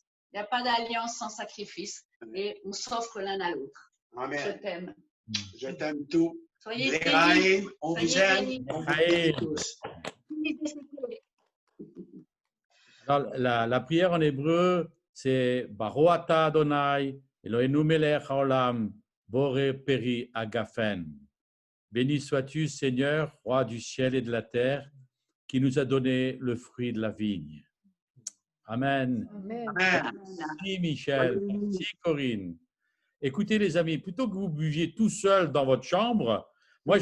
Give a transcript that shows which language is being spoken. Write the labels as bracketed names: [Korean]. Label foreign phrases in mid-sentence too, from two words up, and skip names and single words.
[French] Il n'y a pas d'alliance sans sacrifice et on s'offre l'un à l'autre. Amen. Je t'aime. Je t'aime tout. Soyez Les bénis. Raïm, on Soyez vous aime. bénis. On vous aime tous. Alors, la prière en hébreu, c'est [Hebrew] ברוך אתה אדוני, אלוהינו מלך העולם, בורא פרי הגפן. [French] Béni sois-tu, Seigneur, roi du ciel et de la terre, qui nous a donné le fruit de la vigne. Amen. Amen. Merci Michel, merci Corinne. Écoutez les amis, plutôt que vous buviez tout seul dans votre chambre, moi